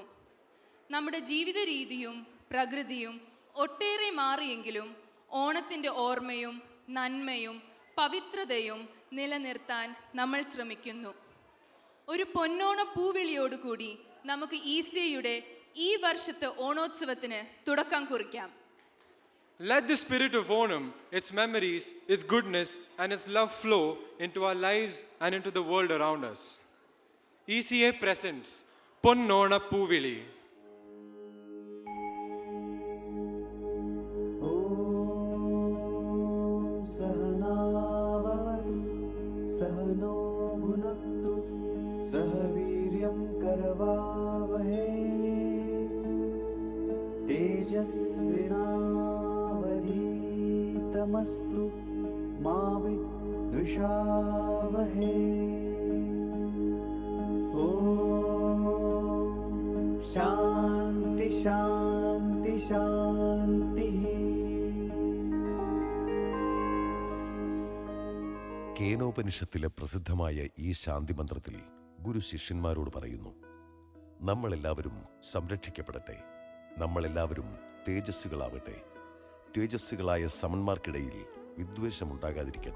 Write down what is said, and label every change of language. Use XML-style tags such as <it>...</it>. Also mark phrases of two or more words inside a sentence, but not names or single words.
<ml>നമ്മുടെ ജീവിത രീതിയും പ്രകൃതിയും ഒട്ടേറെ മാറിയെങ്കിലും ഓണത്തിൻ്റെ ഓർമ്മയും നന്മയും പവിത്രതയും നിലനിർത്താൻ നമ്മൾ ശ്രമിക്കുന്നു. ഒരു പൊന്നോണ പൂവിളിയോടുകൂടി നമുക്ക് ഈസിയയുടെ ഈ വർഷത്തെ ഓണോത്സവത്തിന് തുടക്കം കുറിക്കാം.</ml> <en>Let the spirit of Onam, its memories, its goodness and its love flow into our lives and into the world around us. ECA presents Ponnona Poovili.</en> <sa>सहनाववतु सहनौ भुनक्तु सहवीर्यं करवावहै तेजस्विनावधीतमस्तु मा विद्विषावहै. शान्तिः शान्तिः शान्तिः.</sa> <ml>കേനോപനിഷത്തിലെ പ്രസിദ്ധമായ ഈ ശാന്തി മന്ത്രത്തിൽ ഗുരു ശിഷ്യന്മാരോട് പറയുന്നു: നമ്മളെല്ലാവരും സംരക്ഷിക്കപ്പെടട്ടെ, നമ്മളെല്ലാവരും തേജസ്സുകളാവട്ടെ, തേജസ്സുകളായ സമന്മാർക്കിടയിൽ വിദ്വേഷമുണ്ടാകാതിരിക്കട്ടെ.</ml>